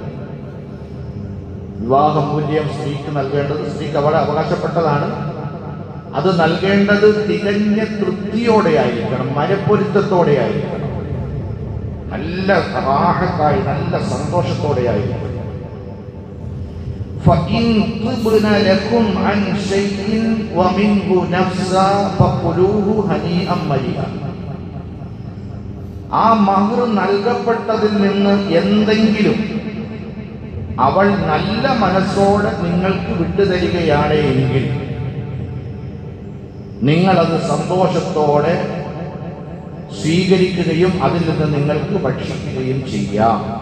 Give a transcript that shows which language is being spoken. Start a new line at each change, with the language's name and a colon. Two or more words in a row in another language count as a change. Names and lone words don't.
Malayalam: വിവാഹമൂല്യം സ്ത്രീക്ക് നൽകേണ്ടത്, സ്ത്രീക്ക് അവിടെ അവകാശപ്പെട്ടതാണ്. അത് നൽകേണ്ടത് തികഞ്ഞ തൃപ്തിയോടെ ആയിരിക്കണം, മനപ്പൊരുത്തത്തോടെ ആയിരിക്കണം, നല്ല റാഹത്തായി, നല്ല സന്തോഷത്തോടെ ആയിരിക്കണം.
Arabic: فَإِن طِبْنَ لَكُمْ عَنْ شَيْءٍ وَمِنْهُ نَفْسًا فَكُلُوهُ هَنِيئًا مَرِيئًا.
Malayalam: ആ മഹർ നൽകപ്പെട്ടതിൽ നിന്ന് എന്തെങ്കിലും അവൾ നല്ല മനസ്സോടെ നിങ്ങൾക്ക് വിട്ടുതരികയാണ് എങ്കിൽ നിങ്ങളത് സന്തോഷത്തോടെ സ്വീകരിക്കുകയും അതിൽ നിന്ന് നിങ്ങൾക്ക് ഭക്ഷിക്കുകയും ചെയ്യാം.